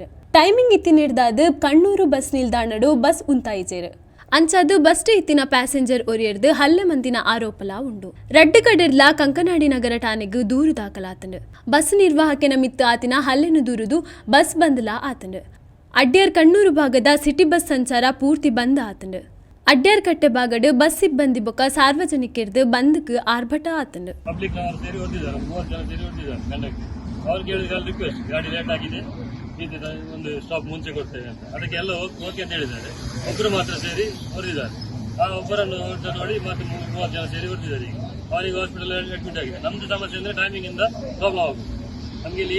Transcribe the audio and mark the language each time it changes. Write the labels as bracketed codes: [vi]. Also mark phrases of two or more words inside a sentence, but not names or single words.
[tcy] ಟೈಮಿಂಗ್ ಇತ್ತಿನಿಡ್ದಾದ ಕಣ್ಣೂರು ಬಸ್ ನಿಲ್ದಾಣಡು ಬಸ್ ಉಂತಾಯಿಜೇರು ಅಂಚಾದು ಬಸ್ ಇತ್ತಿನ ಪ್ಯಾಸೆಂಜರ್ ಒರಿಯರ್ದು ಹಲ್ಲೆ ಮಂದಿನ ಆರೋಪಲ ಉಂಡು ರಡ್ಡು ಕಡೆರ್ಲ ಕಂಕನಾಡಿ ನಗರ ಠಾಣೆಗೆ ದೂರು ದಾಖಲಾತಂಡು ಬಸ್ ನಿರ್ವಾಹಕನ ಮಿತ್ತು ಆತಿನ ಹಲ್ಲೆನು ದೂರುದು ಬಸ್ ಬಂದಲ ಆತಂಡು ಅಡ್ಯಾರ್ ಕಣ್ಣೂರು ಭಾಗದ [en] city bus [tcy] ಸಂಚಾರ ಪೂರ್ತಿ ಬಂದ್ ಆತಂಡು ಅಡ್ಯಾರ್ ಕಟ್ಟೆ ಭಾಗಡ್ ಬಸ್ ಸಿಬ್ಬಂದಿ ಬೊಕ್ಕ ಸಾರ್ವಜನಿಕರ್ದು ಬಂದ್ಕ್ ಆರ್ಭಟ ಆತಂಡು [kn] ಒಂದು ಸ್ಟಾಪ್ ಮುಂಚೆ ಕೊಡ್ತೇವೆ ಅಂತ ಅದಕ್ಕೆ ಎಲ್ಲ ಓಕೆ ಅಂತ ಹೇಳಿದ್ದಾರೆ ಒಬ್ಬರು ಮಾತ್ರ ಸೇರಿ ಹೊರದಿದ್ದಾರೆ ಆ ಒಬ್ಬರನ್ನು ನೋಡಿ ಮತ್ತೆ 30 ಜನ ಸೇರಿ ಹೊರದಿದ್ದಾರೆ ಈಗ ಅವರಿಗೆ [en] hospital admit [kn] ಆಗಿದೆ ನಮ್ದು ಸಮಸ್ಯೆ ಅಂದ್ರೆ ಟೈಮಿಂಗ್ ಇಂದ ಪ್ರಾಬ್ಲಮ್ ಆಗುತ್ತೆ ನಮಗೆ ಇಲ್ಲಿ ಈ